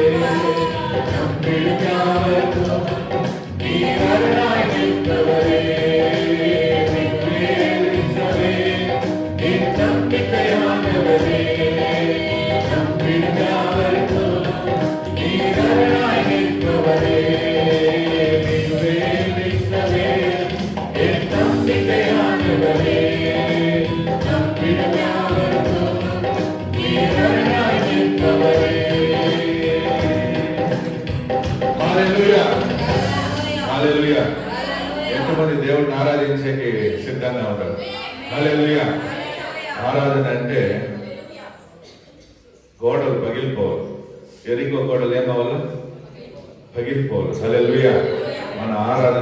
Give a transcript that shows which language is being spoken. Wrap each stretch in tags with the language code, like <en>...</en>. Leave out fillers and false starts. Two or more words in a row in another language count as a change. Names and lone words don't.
<ta>நம்பிடுகாவல் நீர் அருளாய் நிற்பவரே என் நம்பிக்கையானவரே நம்பிடுகாவல் நீர் அருளாய் நிற்பவரே என் நம்பிக்கையானவரே நம்பிடுகாவல் நீர் அருளாய் நிற்பவரே.</ta> <te>హల్లెలూయా హల్లెలూయా ఎంతమంది దేవుడిని ఆరాధించేకి సిద్ధంగా ఉంటారు హల్లెలూయా ఆరాధన అంటే గోడలు పగిలిపోవాలి ఎరికో గోడలు ఏమవ్వాలి పగిలిపోవాలి హల్లెలూయా మన ఆరాధన</te>